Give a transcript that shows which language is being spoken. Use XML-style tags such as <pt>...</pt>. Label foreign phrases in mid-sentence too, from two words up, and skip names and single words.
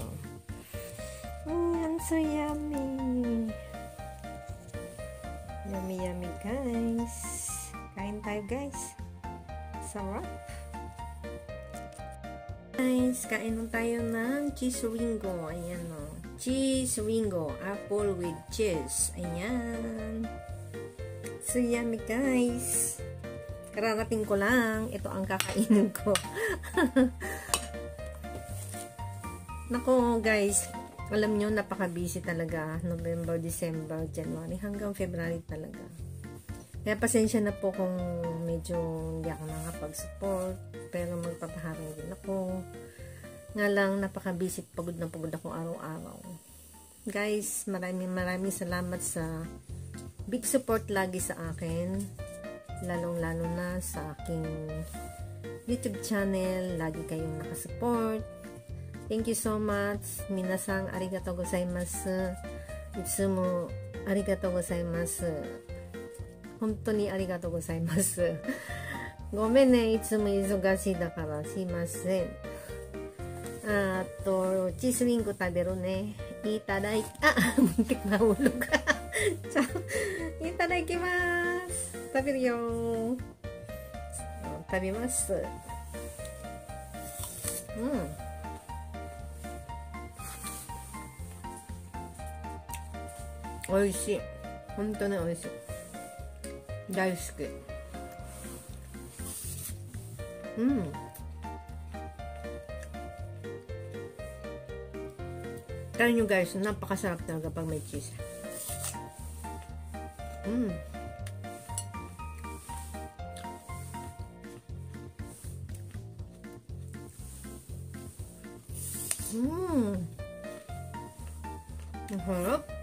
<en>Ayan, so yummy. Yummy, guys.</en> <tl>Kain tayo, guys. Sarap. Guys, kain tayo ng cheese ringo. Ayan o.</tl> <en>Cheese ringo. Apple with cheese. Ayan. So, yummy guys.</en> <tl>Kararating ko lang. Ito ang kakainin ko. Nako guys. Alam nyo, napaka-busy talaga. November, December, January, hanggang February talaga. Kaya pasensya na po kung medyo hindi ako nakapag-support. Pero magpapaharang din ako. Nga lang, napaka-busy. Pagod na pagod ako araw-araw. Guys, maraming salamat sa</tl> <en>big support</en> <tl>lagi sa akin. Lalong-lalo na sa aking YouTube channel. Lagi kayong nakasupport.</tl> <en>Thank you so much.</en> <ja>皆さんありがとうございます。いつもありがとうございます. 本当にありがとうございます. ごめんね、いつも忙しいだからすいません。チーズリンゴ食べるね。いただき、</ja> <tl>muntik nahulog.</tl> <ja>I ただきます。食べるよ。食べます。おいしい。本当においしい。大好き。</ja> <tl>Try nyo guys, napakasarap talaga pag may cheese. Ang harap.</tl>